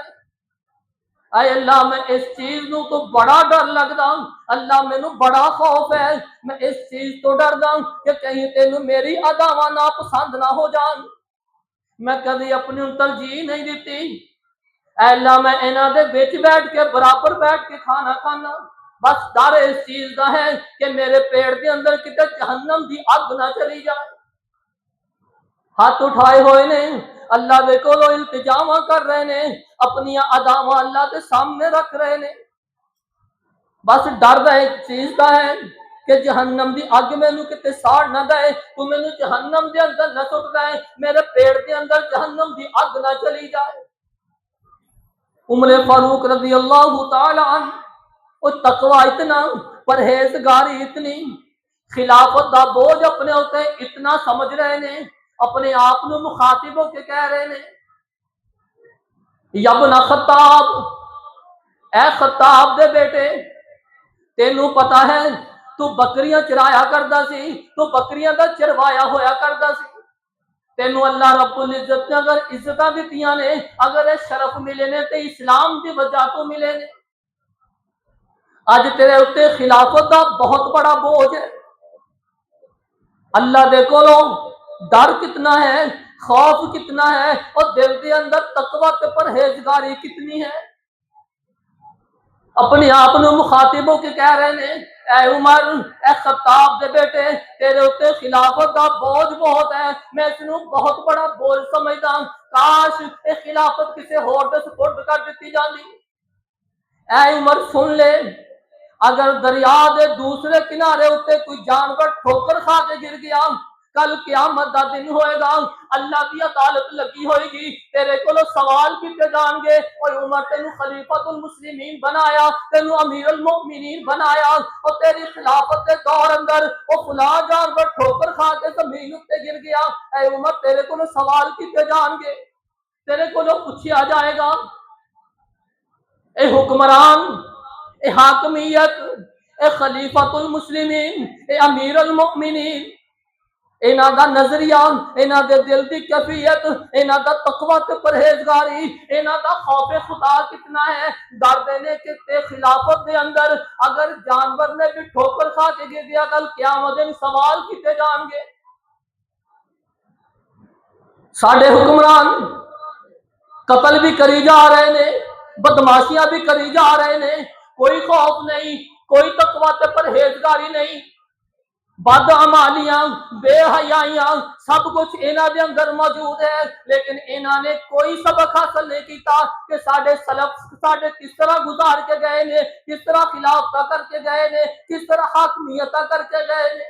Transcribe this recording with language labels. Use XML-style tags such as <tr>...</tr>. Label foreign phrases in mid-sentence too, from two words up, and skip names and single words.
<pa>اے اللہ میں اس چیز نو تو بڑا ڈر لگدا، اللہ مینوں بڑا خوف ہے، میں اس چیز تو ڈردا کہ کہیں تینوں میری اداواں ناپسند نہ ہو جان۔ میں کبھی اپنی ترجیح نہیں دیتی، اے اللہ میں انہاں دے وچ بیٹھ کے برابر بیٹھ کے کھانا کھانا،</pa> <ur>بس ڈر اس چیز کا ہے کہ میرے پیٹ کے اندر</ur> <pa>کتے جہنم دی اگ نہ چلی جائے۔ ہاتھ اٹھائے ہوئے نے، اللہ دے کولو التجاواں کر رہے نے، اپنی اداواں اللہ دے سامنے رکھ رہے نے،</pa> <ur>بس ڈر ایک چیز کا ہے کہ</ur> <pa>جہنم دی اگ مینوں کتے ساڑ نہ دے، تو مینوں جہنم دے اندر نہ سٹ دے، میرے پیٹ دے اندر جہنم دی اگ نہ چلی جائے۔ عمر فاروق</pa> <ar>رضی اللہ تعالی عنہ،</ar> <pa>وہ تقوی اتنا، پرہیزگاری اتنی، خلافت دا بوجھ اپنے اوتے اتنا سمجھ رہے نے، اپنے آپ کو مخاطب ہو کے کہہ رہے نے،</pa> <ar>یا ابن خطاب،</ar> <pa>اے خطاب دے بیٹے، تینوں پتا ہے تو بکریاں چرایا کردا سی، تو بکریاں دا چروایا ہویا کردا سی، تینوں اللہ رب العزت نے اگر عزتاں دتیاں نے، اگر شرف ملے نے تے اسلام دی وجہ تو ملے نے۔ اج تیرے اتنے خلافت دا بہت بڑا بوجھ ہے، اللہ دے کولوں ڈر کتنا ہے، خوف کتنا ہے، اور دل دے اندر تقوی تے پرہیزگاری کتنی ہے۔ اپنے آپ کو مخاطب ہو کے کہہ رہے نے، اے عمر، اے خطاب دے بیٹے، تیرے اتنے خلافت دا بوجھ بہت ہے، میں اس نو بہت بڑا بوجھ سمجھدا، کاش اے خلافت کسے ہور دے سپرد کر دتی جاندی۔ اے عمر سن لے، اگر دریا دے دوسرے کنارے اتنے کوئی جانور ٹھوکر کھا کے گر گیا، کل قیامت دا دن ہوئے گا،</pa> <ur>اللہ کی عدالت لگی ہوئے گی،</ur> <pa>تیرے کو سوال کیتے جان گے، اور عمر تینوں</pa> <ar>خلیفۃ المسلمین</ar> <pa>بنایا، تینوں</pa> <ar>امیر المؤمنین</ar> <pa>بنایا، اور تیری خلافت کے دور اندر وہ فلاں جانور ٹھوکر کھا کے زمین اتنے گر گیا، اے عمر تیرے کو سوال کیتے جان گے، تیرے کو پوچھا جائے گا، اے حکمران، اے حاکمیت، اے</pa> <ar>خلیفۃ المسلمین،</ar> <pa>اے</pa> <ar>امیر المؤمنین،</ar> <pa>انہاں دا نظریہ، انہاں دے دل دی کیفیت، انہاں دا تقوی تے پرہیزگاری، انہاں دا خوف خدا کتنا ہے، ڈر دینے کے تے خلافت دے اندر اگر جانور نے بھی ٹھوکر کھا کے گر گیا، کل قیامت دن سوال کیتے جان گے۔ ساڈے حکمران قتل بھی کری جا رہے نے، بدماشیاں بھی کری جا رہے نے، کوئی خوف نہیں، کوئی تقوی تے پرہیزگاری نہیں، بد عمالیاں، بے حیائیاں، سب کچھ انہاں دے اندر موجود ہے، لیکن انہاں نے کوئی سبق حاصل نہیں کیتا کہ ساڈے سلف ساڈے کس طرح گزار کے گئے نے، کس طرح خلافت کر کے گئے نے، کس طرح حاکمیت کر کے گئے نے۔</pa>